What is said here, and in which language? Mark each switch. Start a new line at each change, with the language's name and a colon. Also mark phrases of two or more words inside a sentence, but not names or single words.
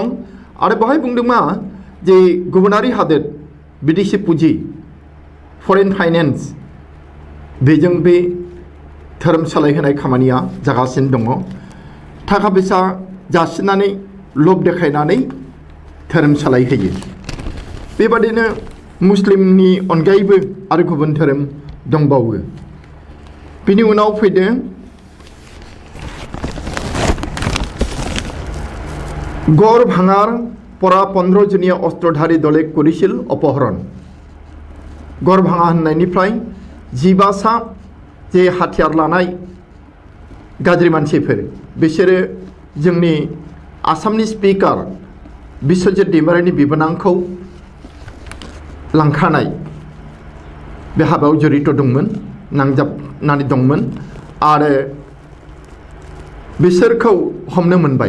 Bodo: आरो बेवहाय बुंदों मा जे गुबुनारि हादोर विदेशी पुंजि
English: foreign finance
Bodo: बेजों बे धोरोम सोलायहोनाय खामानिया जागासिनो दङ। थाखा फैसा जासिनानै लब देखायनानै धोरोम सोलायहोयो। बेबादिनो मुस्लिमनि अनगायैबो आरो गुबुन धोरोम दंबावो। बिनि उनाव फैदों
Assamese: গড় ভাঙার পরা 15 জনীয়া অস্ত্রধারী দলে করেছিল অপহরণ।
Bodo: গড় ভাঙা होननायनिफ्राय 12सा जे हाथियार लानाय गाज्रि मानसिफोर बिसोरो जोंनि आसामनि स्पिकार बिश्वजित दैमारिनि बिबोनांखौ लांखानाय बे हाबायाव जड़ित दंमोन, नांजाबनानै दंमोन आरो बिसोरखौ हमनो मोनबाय।